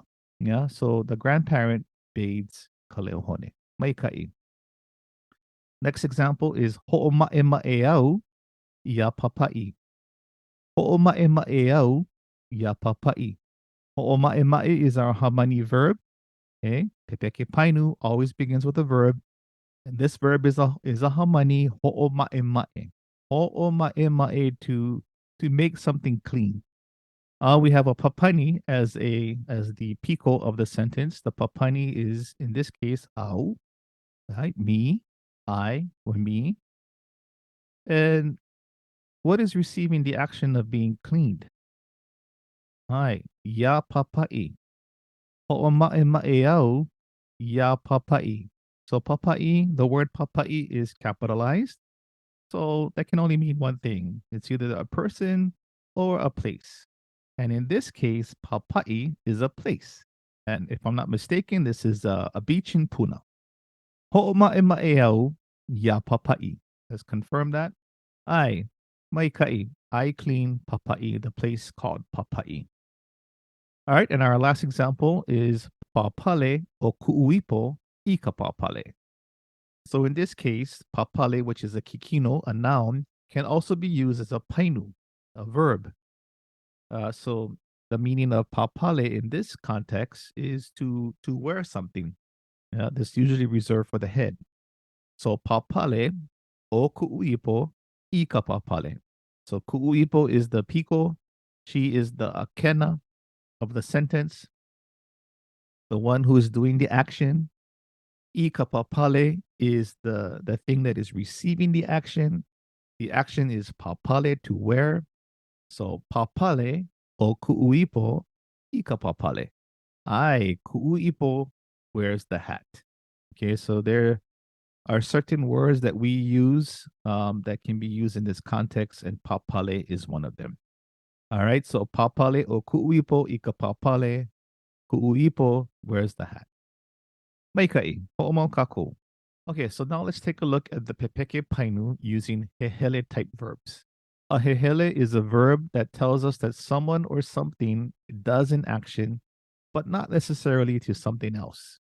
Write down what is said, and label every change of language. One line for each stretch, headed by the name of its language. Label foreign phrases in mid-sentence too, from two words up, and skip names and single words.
English: Yeah. So the grandparent bathes kaleohone. Maikai. Next example is
Hawaiian: ho'oma'ema'eau ia papa'i. Ho'oma'ema'eau ia papa'i.
English: Ho'oma'ema'e is our hamani verb. Okay.
Hawaiian: Pepeke painu
English: always begins with a verb. And this verb is a hamani ho'oma'ema'e.
Hawaiian: Ho'oma'ema'e,
English: to make something clean. We have a papani as the pico of the sentence. The papani is in this case au, right? Me, I, or me. And what is receiving the action of being cleaned?
Hawaiian: Hi, ya papai. Ho'oma'e ma'eau, ya papai.
English: So papai, the word papai is capitalized. So that can only mean one thing. It's either a person or a place. And in this case, papai is a place. And if I'm not mistaken, this is a beach in Puna.
Hawaiian: Ho'oma'e ma'eau, ya papai.
English: Let's confirm that.
Hawaiian: Ai, maikai.
English: I clean papai, the place called papai. All right, and our last example is
Hawaiian: papale o kuuipo ika papale.
English: So in this case, papale, which is a kikino, a noun, can also be used as a painu, a verb. So the meaning of papale in this context is to wear something. This usually reserved for the head.
Hawaiian: So papale o kuuipo ika papale.
English: So kuuipo is the pico. She is the akena of the sentence, the one who is doing the action.
Hawaiian: Ika papale
English: is the thing that is receiving the action. The action is papale, to wear.
Hawaiian: So papale o kuuipo ika papale.
English: I kuuipo wears the hat. Okay, so there are certain words that we use that can be used in this context, and papale is one of them.
Hawaiian: All right, so papale o kuuipo ika papale.
English: Kuuipo wears the hat.
Hawaiian: Maikai, ho'omau kako.
English: Okay, so now let's take a look at the
Hawaiian: Pepeke Painu
English: using hehele type verbs. A hehele is a verb that tells us that someone or something does an action, but not necessarily to something else.